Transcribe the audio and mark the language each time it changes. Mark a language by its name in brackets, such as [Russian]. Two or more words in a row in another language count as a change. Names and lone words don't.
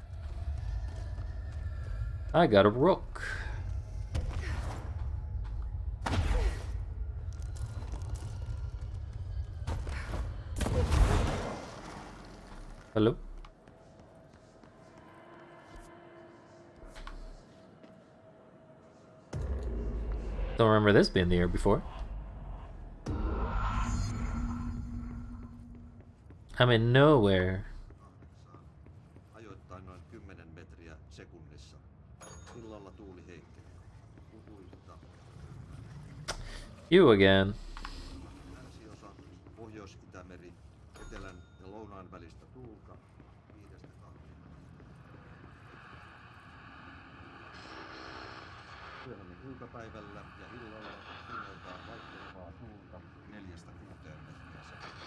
[English] I got a rook. Hello? Don't remember this being there before. I'm in nowhere. [Finnish] Ajoittain noin 10 metriä sekunnissa. Illalla tuuli heikkenee. Utuista. [English] You again. [Finnish] Länsiosa, Pohjois-Itämeri, etelän ja lounaan välistä tuulta 5-2. Myöhemmin iltapäivällä ja illalla suunnaltaan vaihtelevaa tuulta 4-6 metriä sekunnissa.